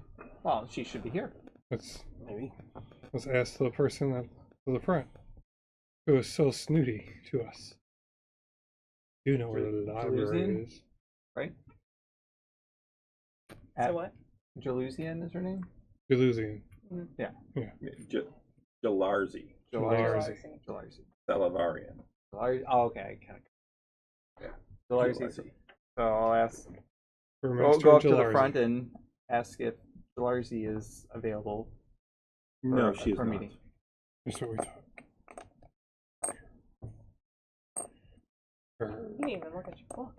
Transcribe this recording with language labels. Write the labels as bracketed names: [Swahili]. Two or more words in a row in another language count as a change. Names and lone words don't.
[English] Yeah. Well, she should be here. Let's Maybe. ask the person at the front who is so snooty to us. You know where the library Jerusalem? is. Right? So what? Jalusian is her name? Jelusian. Jalarzi Jalarzi. Jalarzi. Salavarian. Oh, okay. I got it. Yeah. Jalarzi. Jalarzi. So I'll ask. For Go Master up to the Jalarzi. front and ask if Jalarzi is available No, for, she's for a not. meeting. That's what we thought. You didn't even look at your book.